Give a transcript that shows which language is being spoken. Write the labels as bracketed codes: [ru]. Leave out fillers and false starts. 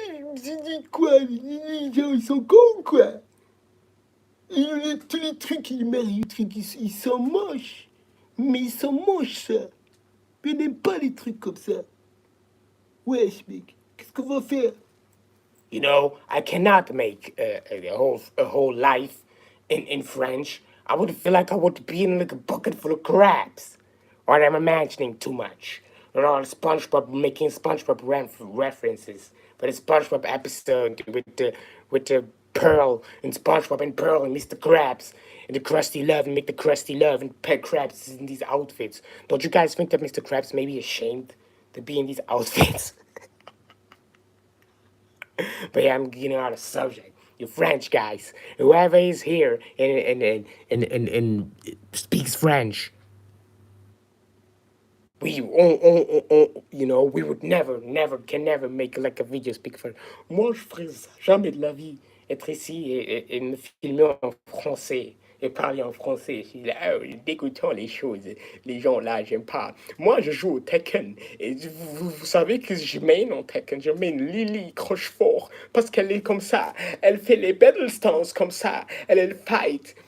[fr] Je me suis dit, quoi, les gens, ils sont cons, quoi. Tous les trucs, ils sont moches. Mais ils sont moches, ça. Je n'aime pas les trucs comme ça. Wesh, mec, qu'est-ce qu'on va faire? [en] I cannot make a whole life in French. I would feel like I would be in like a bucket full of crabs. Or I'm imagining too much. SpongeBob making SpongeBob references. But a SpongeBob episode with the Pearl and SpongeBob and Pearl and Mr. Krabs and the Krusty Love and make the Krusty Love and Pet Krabs in these outfits. Don't you guys think that Mr. Krabs may be ashamed to be in these outfits? But yeah, I'm getting out of subject. You French guys, whoever is here and speaks French, we would never make like a video speak French. [fr] Moi, je ferais ça jamais de la vie. Être ici et me filmer en français et parler en français. Je suis là, oh, dégoûtant les choses. Les gens là, j'aime pas. Moi, je joue au Tekken. Et vous savez que je mène en Tekken. Je mène Lily Crochefort parce qu'elle est comme ça. Elle fait les battle stances comme ça. Elle fight.